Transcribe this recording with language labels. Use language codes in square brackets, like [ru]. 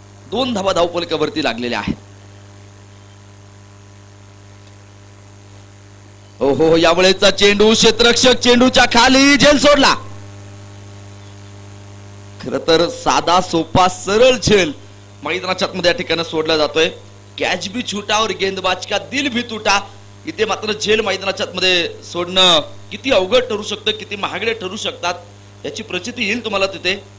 [mr] 2 धावा धावफलकावरती लागलेल्या आहेत. हो, यावेळेचा चेंडू क्षेत्ररक्षक चेंडूच्या खाली झेल सोडला. खरं तर साधा सोपा सरळ झेल मैदानाच्या आतमध्ये या ठिकाणी सोडला जातोय. [hi] कॅच भी छुटा और गेंदबाज का दिल भी तुटा. [mr] इथे मात्र झेल मैदानाच्या आतमध्ये सोडणं किती अवघड ठरू शकतं, किती महागडे ठरू शकतात याची प्रचिती येईल तुम्हाला तिथे.